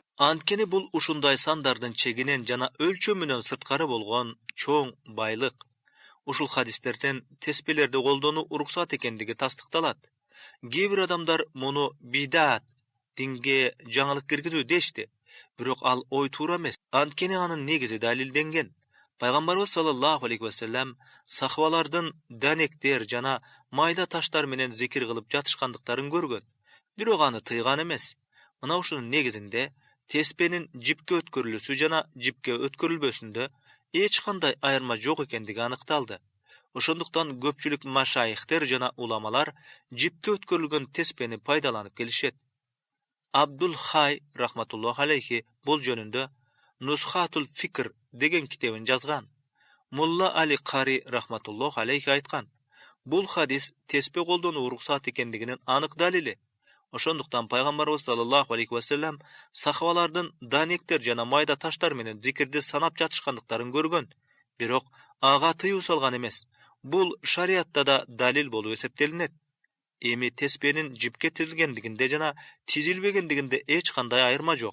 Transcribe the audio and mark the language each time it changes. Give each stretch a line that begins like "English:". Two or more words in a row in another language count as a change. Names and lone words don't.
Kyrgyz: Анткени бул ушундай сандардын чегинен жана өлчөмүнөн сырткары болгон чоң байлык. Ушул хадистерден теспелерди колдонуу уруксат экендиги тастыкталат. Кээ бир адамдар муну бидат, динге жаңылык киргизүү дешти. Бирок ал ой туура эмес. Анткени анын негизи далилденген. Пайгамбарыбыз
Arabic: صلى الله عليه وسلم
Kyrgyz: сахабалардын данектер жана майда таштар менен зикир кылып жатышкандыктарын көргөн. Бирок аны тыйган эмес. Мына ушунун негизинде теспенин жипке өткөрүлүүсү жана жипке өткөрүлбөсүндө эч кандай айырма жок экендиги аныкталды. Ошондуктан көпчүлүк машайихтер жана уламалар жипке өткөрүлгөн теспени пайдаланып келишет. Абдул Хай
Arabic: رحمة الله عليه
Kyrgyz: бул жөнүндө Нусхатул Фикр деген китебин жазган. Мулла Али Qaри
Arabic: رحمة الله عليه
Kyrgyz: айткан: Бул хадис теспе колдонуу уруксат экендигинин анык далили. Ошондуктан пайгамбарыбыз
Arabic: صلى الله عليه وسلم
Kyrgyz: сахабалардын данектер жана майда таштар менен зикирди санап жатышкандыктарын көргөн. Бирок ага тыюу салган эмес. Бул шариатта да далил болуп эсептелинет. Эми теспенин жипке тизилгендигинде жана тизилбегендигинде эч кандай айырма жок.